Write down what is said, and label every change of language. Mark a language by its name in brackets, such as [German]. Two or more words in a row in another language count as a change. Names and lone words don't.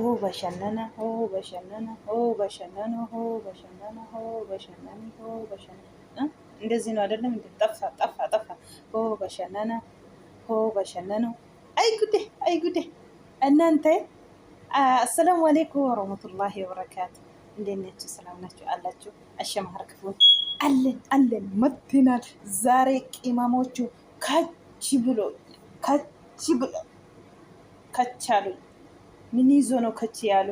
[Oromo] bashannana hoo bashannana hoo bashannana hoo bashannana hoo bashannani hoo bashannana [Amharic] እንደዚህ ነው አይደለም እንዴ? ጠፋ ሆ በሸነነ ሆ በሸነኑ አይ ጉዴ እናንተ [Arabic] السلام عليكم ورحمة الله وبركاته። [Amharic] እንዴት ናችሁ? ሰላም ናችሁ አላችሁ? አሸማህር ክፍሎች አለን መጥተናል። ዛሬ ቅመሞቹ ከች ብሎ ከቻሉ ምን ይዞ ነው ከች ያሉ?